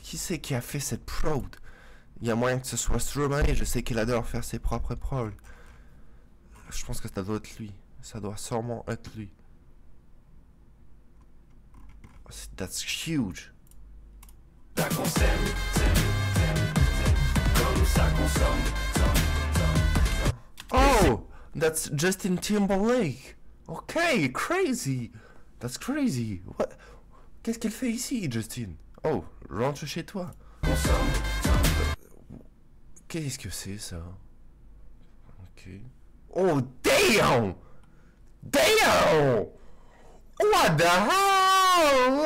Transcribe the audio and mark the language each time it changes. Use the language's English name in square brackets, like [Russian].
[French] Qui c'est qui a fait cette prod? Il y a moyen que ce soit Stromae, je sais qu'il adore faire ses propres prods. Je pense que ça doit être lui. Ça doit sûrement être lui. [English] That's huge. [French] Ça qu'on s'aime, comme ça qu'on somme. [English] Oh, that's Justin Timberlake. Okay, crazy. That's crazy. What? [French] Qu'est-ce qu'il fait ici, Justin? Oh, rentre chez toi. Qu'est-ce que c'est ça? Ok. [English] Oh, damn! Damn! What the hell?